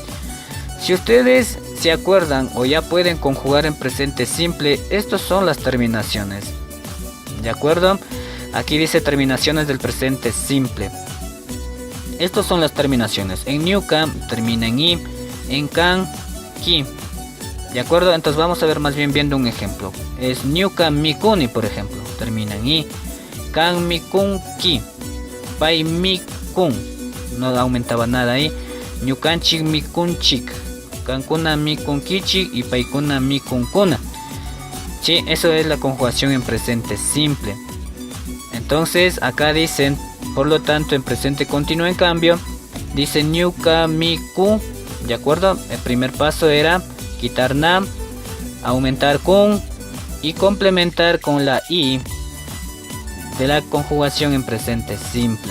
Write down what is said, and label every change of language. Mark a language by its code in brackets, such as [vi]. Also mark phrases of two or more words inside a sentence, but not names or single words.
[es] Si ustedes se acuerdan o ya pueden conjugar en presente simple, estas son las terminaciones. ¿De acuerdo? Aquí dice terminaciones del presente simple. Estas son las terminaciones. En ñuka termina en i, en kan, ki. ¿De acuerdo? Entonces vamos a ver más bien viendo un ejemplo. [qu] Es ñuka mikuni, [es] por ejemplo. Termina en i. [qu] Kan mikun ki. Pai mikun. [es] No aumentaba nada ahí. [qu] Ñukanchik mikunchik. kankuna mikun kichik y paikuna mikun kuna. [es] Sí, eso es la conjugación en presente simple. Entonces acá dicen, por lo tanto en presente continuo en cambio, dice [qu] ñuka miku, [es] ¿de acuerdo? El primer paso era quitar na, aumentar kun y complementar con la i de la conjugación en presente simple.